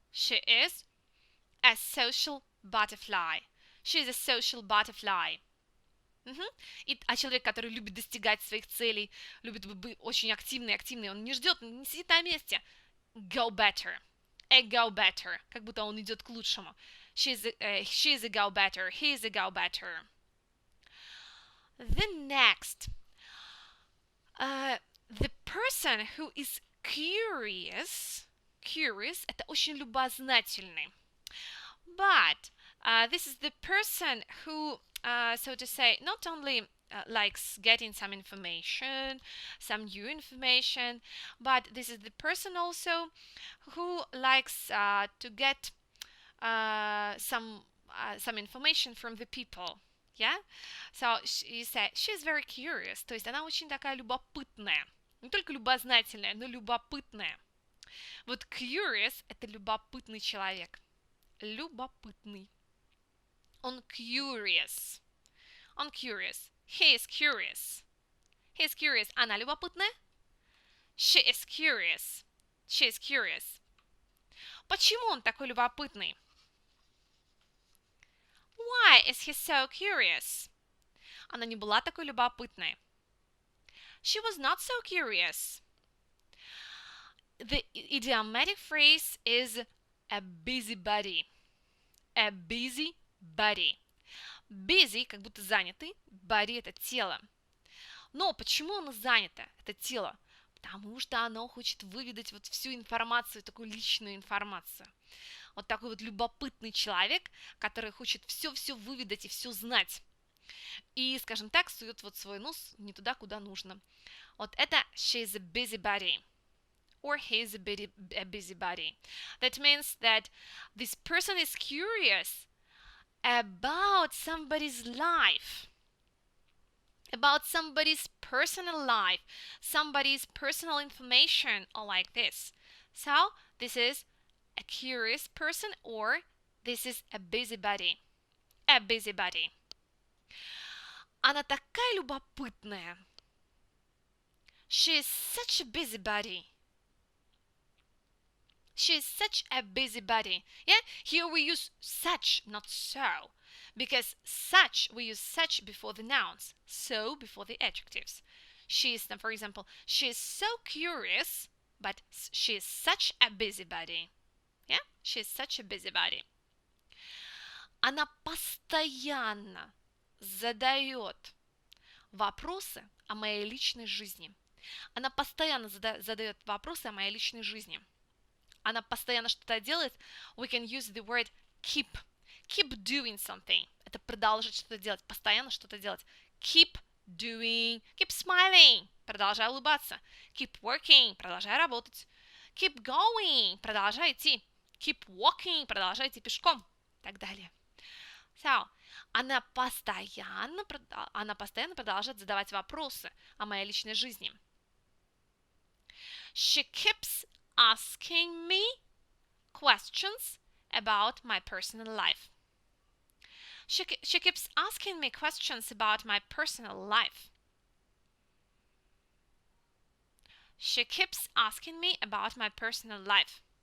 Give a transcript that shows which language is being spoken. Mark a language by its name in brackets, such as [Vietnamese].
[English] She is a social butterfly. She is a social butterfly. [Russian] А человек, который любит достигать своих целей, любит быть очень активный, он не ждет, не сидит на месте. [English] Go-getter. A go-getter. [Russian] Как будто он идет к лучшему. [English] She is a go-getter. He is a go-getter. The next. The person who is curious. [Russian] Curious – это очень любознательный. [English] But this is the person who, so to say, not only likes getting some information, some new information, but this is the person also who likes to get some information from the people. Yeah? So you say, she's very curious. [Russian] То есть она очень такая любопытная. Не только любознательная, но любопытная. Вот curious – это любопытный человек. Любопытный. Он curious. Он curious. [English] He is curious. He is curious. [Russian] Она любопытная? [English] She is curious. She is curious. [Russian] Почему он такой любопытный? [English] Why is he so curious? [Russian] Она не была такой любопытной. [English] She was not so curious. The idiomatic phrase is a busybody. A busybody. [Russian] Busy, как будто занятый. Body – это тело. Но почему оно занято, это тело? Потому что оно хочет выведать вот всю информацию, такую личную информацию. Вот такой вот любопытный человек, который хочет все-все выведать и все знать. И, скажем так, сует вот свой нос не туда, куда нужно. Вот это [English] she is a busybody. Or he is a busybody. That means that this person is curious about somebody's life. About somebody's personal life. Somebody's personal information, or like this. So, this is a curious person, or this is a busybody. A busybody. [Russian] Она такая любопытная. [English] She is such a busybody. She is such a busybody. Yeah, here we use such, not so. Because such, we use such before the nouns, so before the adjectives. She is, for example, she is so curious, but she is such a busybody. Yeah, she is such a busybody. [Russian] Она постоянно задает вопросы о моей личной жизни. Она постоянно задает вопросы о моей личной жизни. Она постоянно что-то делает. [English] We can use the word keep. Keep doing something. [Russian] Это продолжать что-то делать. Постоянно что-то делать. [English] Keep doing. Keep smiling. [Russian] Продолжай улыбаться. [English] Keep working. [Russian] Продолжай работать. [English] Keep going. [Russian] Продолжай идти. [English] Keep walking. [Russian] Продолжай идти пешком. И так далее. So, она постоянно продолжает задавать вопросы о моей личной жизни. [English] She keeps asking me questions about my personal life. She keeps asking me questions about my personal life. She keeps asking me about my personal life.